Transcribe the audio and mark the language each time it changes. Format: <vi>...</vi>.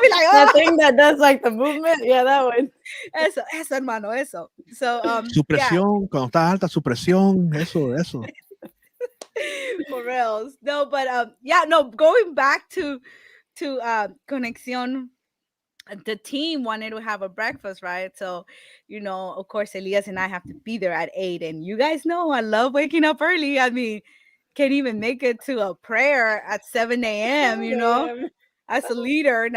<en>that thing that does like the movement, yeah, that one.</en> <es>Eso, hermano, eso. So, su</es> <en>yeah,</en> <es>presión, cuando está alta su presión, eso.</es> <en>for reals. No, but yeah, no, going back to Conexión, the team wanted to have a breakfast, right? So, of course, Elias and I have to be there at 8. And you guys know I love waking up early. I mean, can't even make it to a prayer at 7 a.m., as a leader.</en>